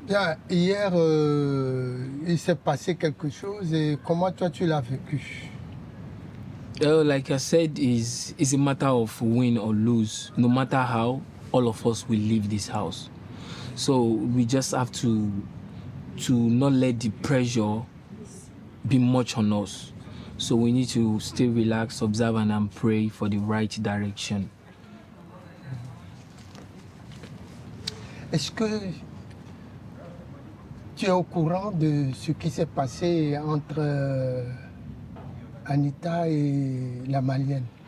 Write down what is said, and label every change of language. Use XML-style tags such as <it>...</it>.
<fr>Bien, hier, il s'est passé quelque chose et comment toi tu l'as vécu?</fr> <en>Like I said, it's a matter of win or lose. No matter how, all of us will leave this house. So we just have to not let the pressure be much on us. So we need to stay relaxed, observe and pray for the right direction.</en> <fr>Est-ce que tu es au courant de ce qui s'est passé entre Anita et la Malienne?</fr>